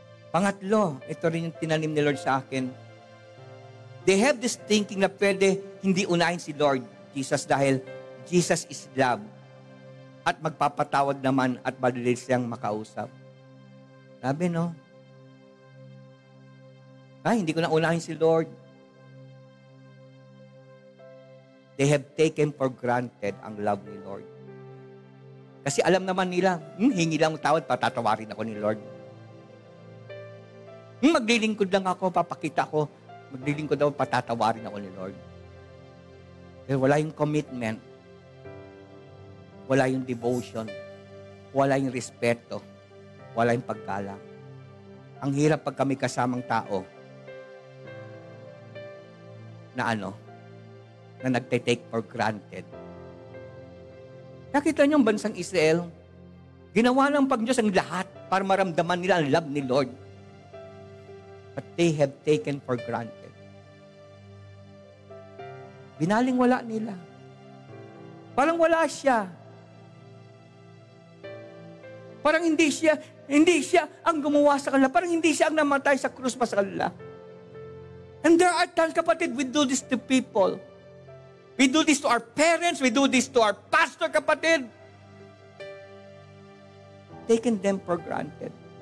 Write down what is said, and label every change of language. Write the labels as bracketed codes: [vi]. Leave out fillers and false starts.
[tl] Pangatlo, ito rin yung tinanim ni Lord sa akin. [en] They have this thinking [tl] na pwede hindi unahin si Lord Jesus dahil [en] Jesus is love [tl] at magpapatawad naman at madali siyang makausap. Sabi, no? Hindi ko na unahin si Lord. [en] They have taken for granted [tl] ang love ni Lord. Kasi alam naman nila, hingi lang ang tawad, patatawarin ako ni Lord. Maglilingkod lang ako, papakita ko, maglilingkod ako, patatawarin ako ni Lord. Pero wala yung commitment, wala yung devotion, wala yung respeto, wala yung paggalang. Ang hirap pag kami kasamang tao na na nagte-take for granted. Nakita niyo ang bansang Israel, ginawa ng Pag-Diyos ang lahat para maramdaman nila ang love ni Lord. [en] But they have taken for granted. [tl] Binaling wala nila. Parang wala siya. Parang hindi siya ang gumawa sa kanila. Parang hindi siya ang namatay sa krus pa sa kanila. [en] And there are times, kapatid, we do this to people. We do this to our parents. We do this to our pastor, kapatid. Taking them for granted.